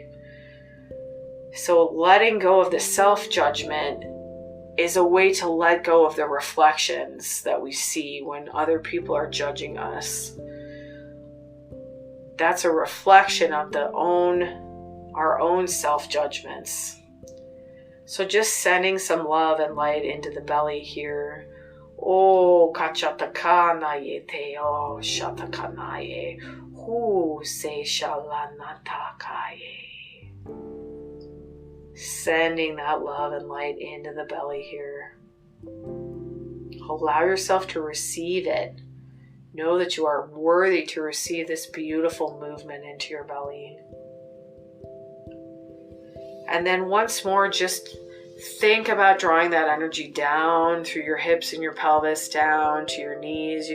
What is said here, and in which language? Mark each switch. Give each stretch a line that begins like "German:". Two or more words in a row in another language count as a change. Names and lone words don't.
English: So letting go of the self-judgment is a way to let go of the reflections that we see when other people are judging us. That's a reflection of our own self-judgments. So just sending some love and light into the belly here. Oh, kachatakanaye te o shatakanaye. Hu se shalanatakaye. Sending that love and light into the belly here. Allow yourself to receive it. Know that you are worthy to receive this beautiful movement into your belly. And then once more, just think about drawing that energy down through your hips and your pelvis, down to your knees.